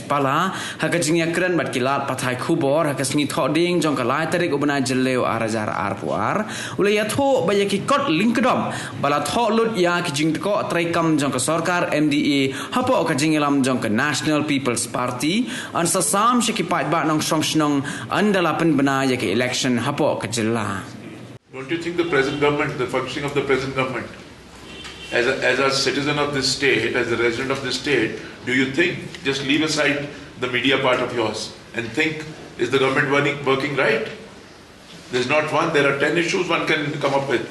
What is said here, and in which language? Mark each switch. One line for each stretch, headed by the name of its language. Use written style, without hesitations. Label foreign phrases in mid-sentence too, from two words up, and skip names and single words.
Khasi: Pala hakajingnya keren bat kilat patai kubor hakasngi thoding jong kalai tarik ubana jeleu arajar arpuar ulaya tho bayaki kot lingkedom bala tho lut ya kijing teko traikam jong ke Sorkar MDA hapo kajingelam jong ke National People's Party an sasam syakipat ba nong songsnong andala Pynbna ya ke election hapo kajela.
English: Don't you think the present government, the functioning of the present government, as a citizen of this state, as a resident of this state, do you think, just leave aside the media part of yours and think, is the government working right? There's not one, there are 10 issues one can come up with.